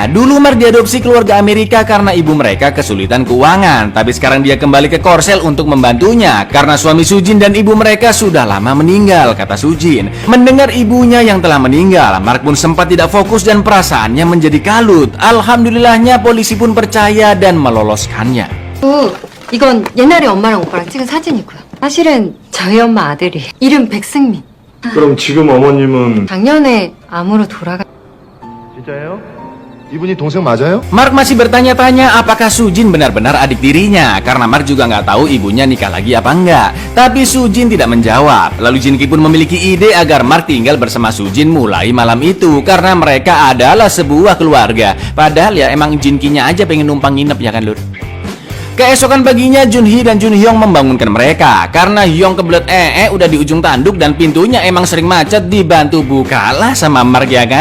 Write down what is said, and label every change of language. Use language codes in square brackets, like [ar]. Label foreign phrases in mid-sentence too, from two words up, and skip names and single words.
[id] Dulu Mark diadopsi keluarga Amerika karena ibu mereka kesulitan keuangan. Tapi sekarang dia kembali ke Korsel untuk membantunya karena suami Sujin dan ibu mereka sudah lama meninggal, kata Sujin. Mendengar ibunya yang telah meninggal, Mark pun sempat tidak fokus dan perasaannya menjadi kalut. Alhamdulillahnya polisi pun percaya dan meloloskannya. [ko] 이건 옛날에 엄마랑 오빠랑 찍은 사진이고요. 사실은 저희 엄마 아들이 이름 백승민. 그럼 지금 어머님은 작년에 암으로 돌아가. 진짜예요? 이분이 동생 맞아요? [id] Mark masih bertanya-tanya apakah Sujin benar-benar adik tirinya karena Mark juga nggak tahu ibunya nikah lagi apa enggak. Tapi Sujin tidak menjawab. Lalu Jin-ki pun memiliki ide agar Mark tinggal bersama Sujin mulai malam itu karena mereka adalah sebuah keluarga. Padahal ya emang Jin-ki-nya aja pengen numpang nginep ya kan, lur. Keesokan paginya Junhee dan Junhyong membangunkan mereka karena Hyong kebelet udah di ujung tanduk dan pintunya emang sering macet, dibantu bukalah sama Mark ya kan.